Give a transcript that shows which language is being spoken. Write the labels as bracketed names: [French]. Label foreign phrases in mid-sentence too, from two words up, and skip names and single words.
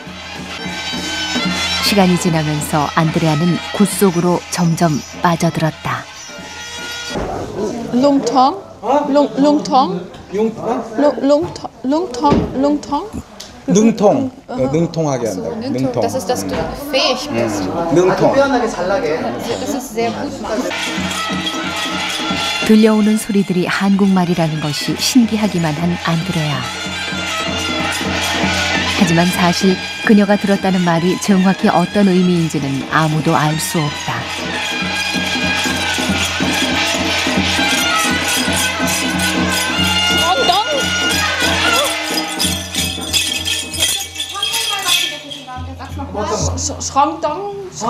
[Korean] 시간이 지나면서 안드레아는 굴 속으로 점점 빠져들었다. Lungtong? Lungtong? Lungtong? 능통하게 한다고. 능통. [German] Das ist, dass du fähig bist. [Korean] 능통. [German] Das ist sehr gut machst. [Korean] 들려오는 소리들이 한국말이라는 것이 신기하기만 한 안드레아. 하지만 사실 그녀가 들었다는 말이 정확히 어떤 의미인지는 아무도 알 수 없다. Schramdong?